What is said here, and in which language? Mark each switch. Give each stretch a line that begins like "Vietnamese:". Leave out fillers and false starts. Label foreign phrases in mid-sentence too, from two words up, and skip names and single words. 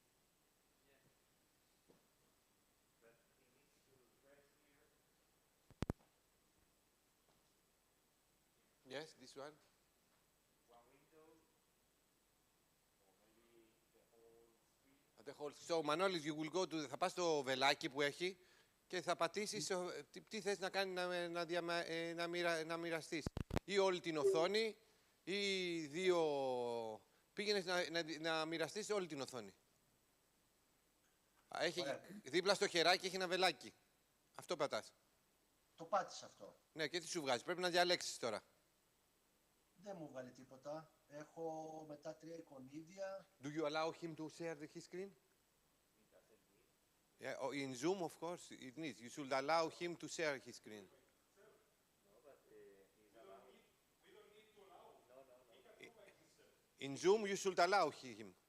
English: Yes, this one. The whole. So, Manolis, you will go to...
Greek: Θα πας στο βελάκι που έχει και θα πατήσεις τι θες να κάνει να μοιραστείς. Ή όλη την οθόνη ή δύο... Πήγαινες να μοιραστείς όλη την οθόνη. Έχει, δίπλα στο χεράκι έχει ένα βελάκι. Αυτό πατάς. Το πάτησα αυτό. Ναι, και τι σου βγάζει. Πρέπει να διαλέξεις τώρα. Δεν μου βγάλει τίποτα. Έχω μετά 3 εικονίδια.
English: Do you allow him to share his screen? Yeah, in Zoom, of course, it needs. You should allow him to share his screen. In Zoom, you should allow him.